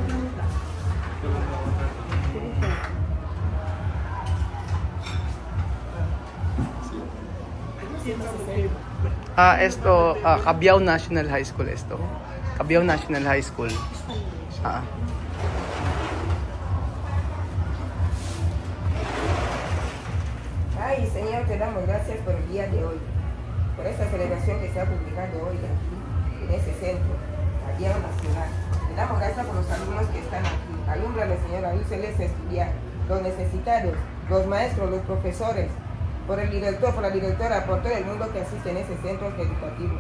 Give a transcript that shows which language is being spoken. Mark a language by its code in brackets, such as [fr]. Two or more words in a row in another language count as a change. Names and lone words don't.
[es] Esto, Cabiao National High School esto. Cabiao National High School. Ay, Señor, te damos gracias por el día de hoy, por esta celebración que se ha publicado hoy aquí, en ese centro, aquí en la ciudad. Te damos gracias por los alumnos que están aquí. Alúmbrales, Señor, ayúdales a estudiar, los necesitados, los maestros, los profesores, por el director, por la directora, por todo el mundo que asiste en ese centro educativo.